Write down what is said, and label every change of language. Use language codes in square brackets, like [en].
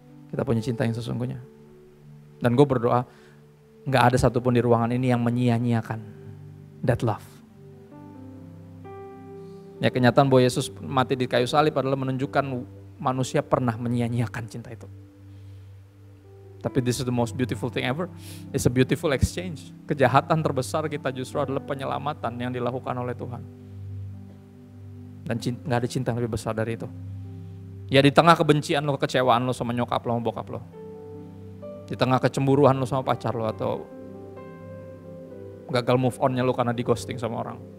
[id] Kita punya cinta yang sesungguhnya. Dan gue berdoa, gak ada satupun di ruangan ini yang menyia-nyiakan [en] that love. [id] Ya, kenyataan bahwa Yesus mati di kayu salib adalah menunjukkan manusia pernah menyia-nyiakan cinta itu. [en] Tapi this is the most beautiful thing ever. It's a beautiful exchange. [id] Kejahatan terbesar kita justru adalah penyelamatan yang dilakukan oleh Tuhan. Dan gak ada cinta yang lebih besar dari itu. Ya di tengah kebencian lo, kekecewaan lo sama nyokap lo, sama bokap lo. Di tengah kecemburuan lo sama pacar lo atau gagal move on-nya lo karena di ghosting sama orang.